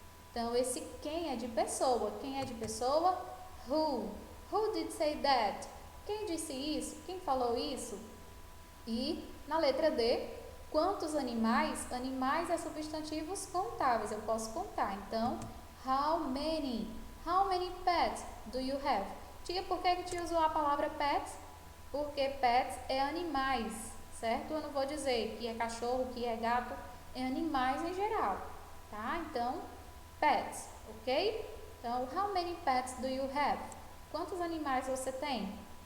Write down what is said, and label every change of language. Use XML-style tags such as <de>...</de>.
<pt>Então, esse quem é de pessoa. Quem é de pessoa? Who.</pt> <en>Who did say that?</en> <pt>Quem disse isso? Quem falou isso? E na letra D, quantos animais? Animais é substantivos contáveis, eu posso contar. Então, how many?</pt> <en>How many pets do you have?</en> <pt>Tia, por que a tia usou a palavra pets? Porque pets é animais, certo? Eu não vou dizer que é cachorro, que é gato, é animais em geral, tá? Então, pets, ok? Então,</pt> <en>how many pets do you have?</en> <pt>Quantos animais você tem?</pt>